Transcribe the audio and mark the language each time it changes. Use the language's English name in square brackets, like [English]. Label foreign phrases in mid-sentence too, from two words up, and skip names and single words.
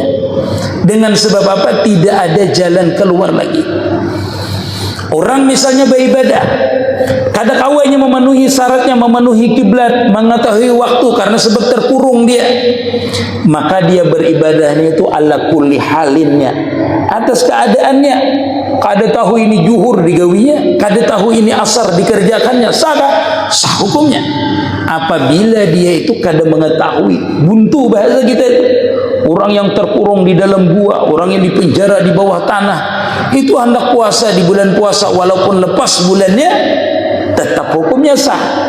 [Indonesian] Dengan sebab apa? Tidak ada jalan keluar lagi. Orang misalnya beribadah, kada kawainya memenuhi syaratnya, memenuhi kiblat, mengetahui waktu karena sebab terkurung dia, maka dia beribadahnya itu [Arabic] على كل حاله, [Indonesian] atas keadaannya. [Banjar] Kada tahu ini juhur digawinya, kada tahu ini asar dikerjakannya, sah hukumnya. [Indonesian] Apabila dia itu kada mengetahui, buntu bahasa kita itu, orang yang terkurung di dalam gua, orang yang dipenjara di bawah tanah, itu hendak puasa di bulan puasa, walaupun lepas bulannya tetap hukumnya sah.